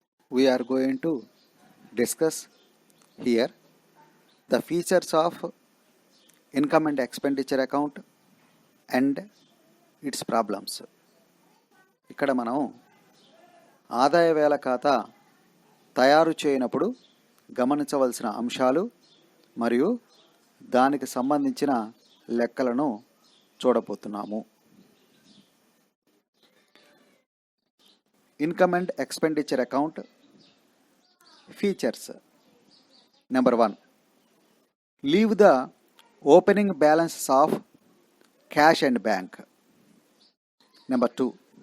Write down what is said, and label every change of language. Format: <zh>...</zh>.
<en>we are going to discuss here the features of income and expenditure account and its problems.</en> <te>ఇక్కడ మనం ఆదాయ వేల ఖాతా తయారు చేయనప్పుడు గమనించవలసిన అంశాలు మరియు దానికి సంబంధించిన లెక్కలను చూడబోతున్నాము.</te> <en>Income and expenditure account features. Number 1. Leave the opening balances of cash and bank. Number 2.</en>